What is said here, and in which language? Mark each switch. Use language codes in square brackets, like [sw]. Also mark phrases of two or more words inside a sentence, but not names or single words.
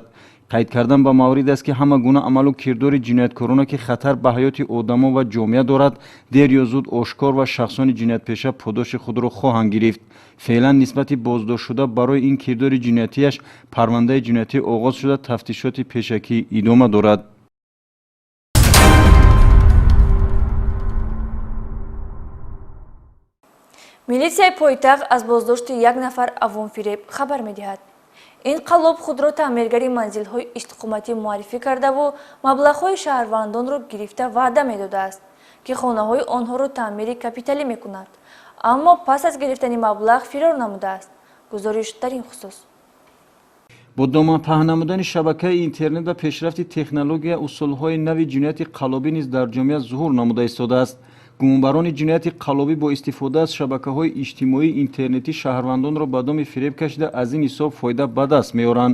[tg] қайд кардан ба маврид аст ки ҳама гуна амал ва кирдори ҷинояткорона ки хатар ба ҳаёти одамо ва ҷомеа дорад дер ё зуд ошкор ва шахсони ҷиноятпеша подоши худ ро хоҳанд гирифт. фаълан нисбати боздоштшуда барои ин кирдори ҷиноятиаш парвандаи ҷиноятӣ оғоз шуда, тафтишоти пешакӣ идома дорад. милисияи пойтағ аз боздошти як нафар авонфиреб хабар медиҳад. ин қалоб худро таъмиргари манзилҳои иштиқоматӣ муаррифӣ карда ву маблағҳои шаҳрвандонро гирифта ваъда медодааст, ки хонаҳои онҳоро таъмири капиталӣ мекунад. аммо пас аз гирифтани маблағ фирор намудааст. гузориш дар ин хусус. бо доман паҳн намудани шабакаи интернет ва пешрафти технология, усулҳои нави ҷинояти қаллобӣ низ дар ҷомеа зуҳур намуда истода аст. гумонбарони ҷинояти қаллобӣ бо истифода аз шабакаҳои иҷтимоии интернетӣ шаҳрвандон ро ба доми фиреб кашида аз ин ҳисоб фоида ба даст меоранд.